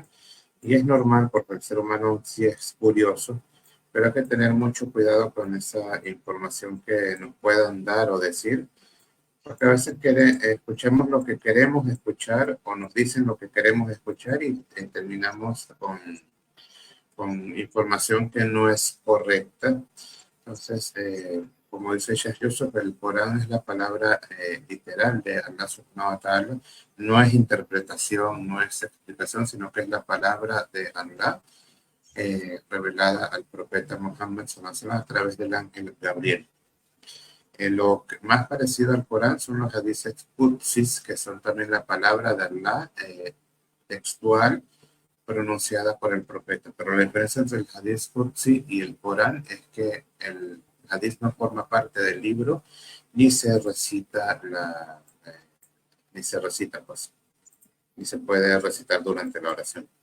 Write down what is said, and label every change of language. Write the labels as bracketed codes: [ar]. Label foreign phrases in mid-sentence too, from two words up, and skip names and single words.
[es] Y es normal porque el ser humano sí es curioso, pero hay que tener mucho cuidado con esa información que nos puedan dar o decir, porque a veces escuchamos lo que queremos escuchar o nos dicen lo que queremos escuchar y terminamos con información que no es correcta. Entonces, como dice Sheikh Yusuf, el Corán es la palabra literal de Allah [ar] سبحانه وتعالى. [es] No es interpretación, no es explicación, sino que es la palabra de Allah revelada al profeta Muhammad [ar] صلى الله عليه وسلم [es] a través del ángel Gabriel. Lo más parecido al Corán son los hadices Qudsis, que son también la palabra de Allah textual pronunciada por el profeta. Pero la diferencia entre el [ar] حديث قدسي [es] y el Corán es que el Hadith no forma parte del libro ni se recita pues, ni se puede recitar durante la oración.